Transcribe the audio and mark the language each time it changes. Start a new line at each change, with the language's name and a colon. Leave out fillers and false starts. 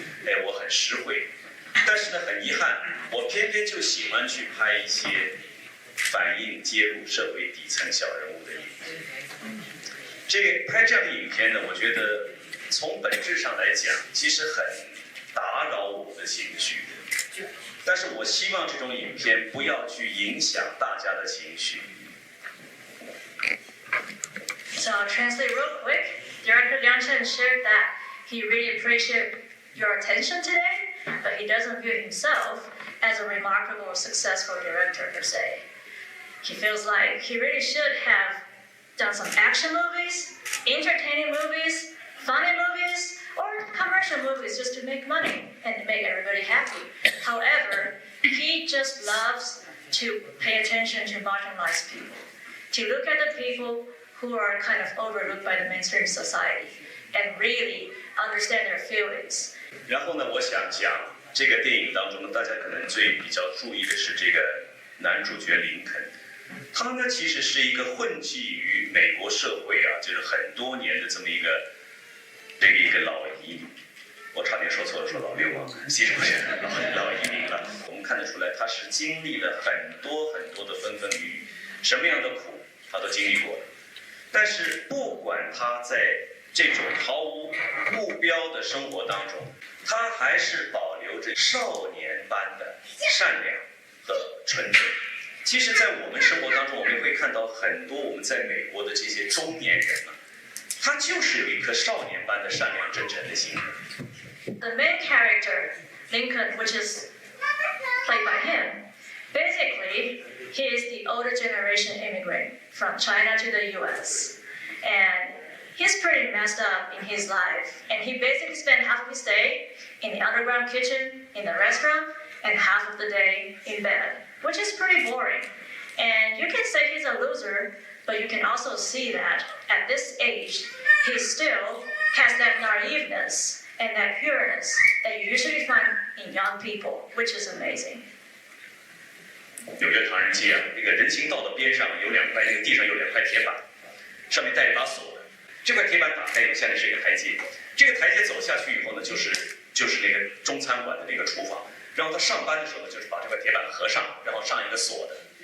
Chinese: 哎，我很实惠。但是呢，很遗憾，我偏偏就喜欢去拍一些反映揭露社会底层小人物的影片。拍这样的影片呢，我觉得从本质上来讲，其实很打扰我的情绪。但是我希望这种影片不要去影响大家的情绪。
English: So I'll translate real quick. Director Liang Chen shared that he really appreciated your attention today, but he doesn't view himself as a remarkable or successful director per se. He feels like he really should have done some action movies, entertaining movies, funny movies, or commercial movies just to make money and to make everybody happy. However, he just loves to pay attention to marginalized people, to look at the people who are kind of overlooked by the mainstream society and really understand their feelings.
Chinese: 然后呢，我想讲这个电影当中呢，大家可能比较注意的是这个男主角林肯。他呢，其实是一个混迹于美国社会啊，就是很多年的这么一个老移民。我差点说错了，说老流氓，其实不是老移民了。我们看得出来，他是经历了很多很多的风风雨雨，什么样的苦他都经历过了。但是不管他在这种毫无目标的生活当中，他还是保留着少年般的善良和纯真。其实，在我们生活当中，我们会看到很多我们在美国的这些中年人啊，他就是有一颗少年般的善良真诚的心。
English: The main character, Lincoln, which is played by him, basically, he is the older generation immigrant from China to the US. And he's pretty messed up in his life. And he basically spent half of his day in the underground kitchen, in the restaurant, and half of the day in bed, which is pretty boring. And you can say he's a loser, but you can also see that at this age, he still has that naiveness and that pureness that you usually find in young people, which is amazing.
Chinese: 纽约唐人街啊，那个人行道的边上有2块，那个地上有2块铁板，上面带一把锁的。这块铁板打开以后，下面是一个台阶，这个台阶走下去以后呢，就是那个中餐馆的那个厨房。然后他上班的时候呢，就是把这块铁板合上，然后上一个锁的。